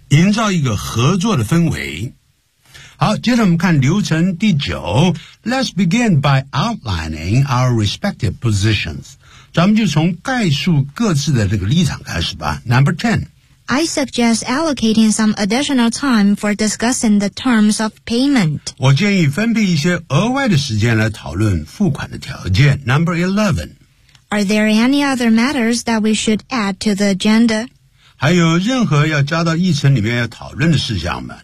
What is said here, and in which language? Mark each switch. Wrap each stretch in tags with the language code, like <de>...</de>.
<zh>营造一个合作的氛围。好，接着我们看流程第九 ，</zh> <en>Let's begin by outlining our respective positions。</en> <zh>咱们就从概述各自的这个立场开始吧。</zh> <en>Number ten。 I suggest allocating some additional time for discussing the terms of payment.</en> <zh>我建议分配一些额外的时间来讨论付款的条件。</zh> <en>Number 11. Are there any other matters that we should add to the agenda?</en> <zh>还有任何要加到议程里面要讨论的事项吗?</zh>